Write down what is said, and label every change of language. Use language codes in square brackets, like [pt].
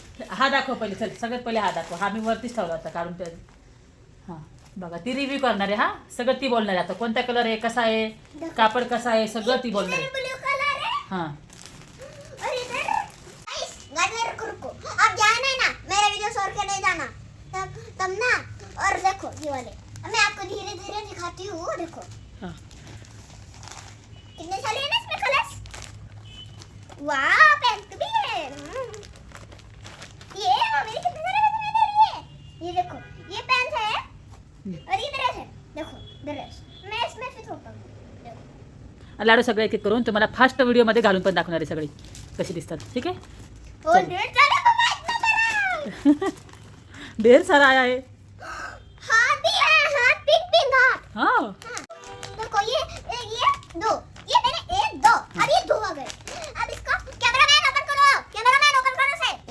[mr] हा दाखव पहिले, चल सगळ्यात पहिले हा दाखव. हा मी वरतीच ठेवला होता काढून ते. हां बघा, ती रिव्ह्यू करणार आहे. हा सगळं ती बोलणार आहे. आता कोणता कलर आहे, कसा आहे, कापड कसा आहे, सगळं ती बोलणार आहे. [hi] ब्लू कलर है. हां और इधर गाइस रुको, आप जाना है ना, मेरा वीडियो छोड़ के नहीं जाना. तब ना, और देखो ये वाले, मैं आपको धीरे धीरे दिखाती हूँ. देखो हां कितने सारे हैं ना इसमें कलर्स. वाह, पैंट भी है. ये मम्मी ने कितने सारे पैंट दे रही है. ये देखो, ये पैंट है और ये ड्रेस है. देखो ड्रेस, मैं इसमें फिट होता हूँ. देखो [mr] लाडू सगळे एक एक करून तुम्हाला फास्ट व्हिडिओमध्ये घालून पण दाखवणार आहे सगळी कशी दिसतात. [hi] ठीक है, और ढेर सारे मम्मा इतना बड़ा ढेर सारा आया है. हाथ भी है, हाथ पिंक हाथ. हाँ देखो ये दो, ये मैंने एक दो, अब ये दो आ गए. अब इसको कैमरामैन ओपन करो से.